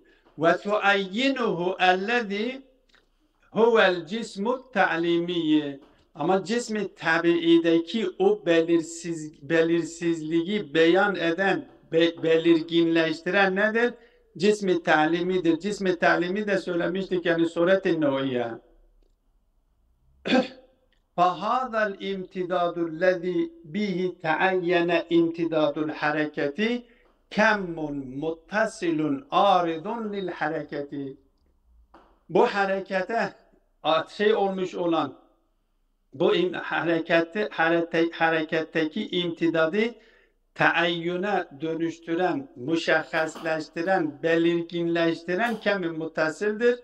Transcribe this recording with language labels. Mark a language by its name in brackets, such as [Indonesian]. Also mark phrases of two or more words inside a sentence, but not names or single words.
[Arabic] وتعينه الذي هو الجسم التعليمية. [Turkish] Ama cismi tabiideki o belirsizliği beyan eden, belirginleştiren nedir? Cismi ta'limidir. Cismi ta'limi de söylemiştik yani suret-i Nu'yye. [Arabic] فَهَذَا الْاِمْتِدَادُ الَّذ۪ي بِهِ تَعَيَّنَ اِمْتِدَادُ الْحَرَكَةِ كَمٌّ مُتَّصِلٌ عَارِضٌ لِلْحَرَكَةِ. [Turkish] Bu harekete olmuş olan bu hareketteki imtidadı taayyüne dönüştüren, müşakhaslaştıran, belirginleştiren kemü muttasildir.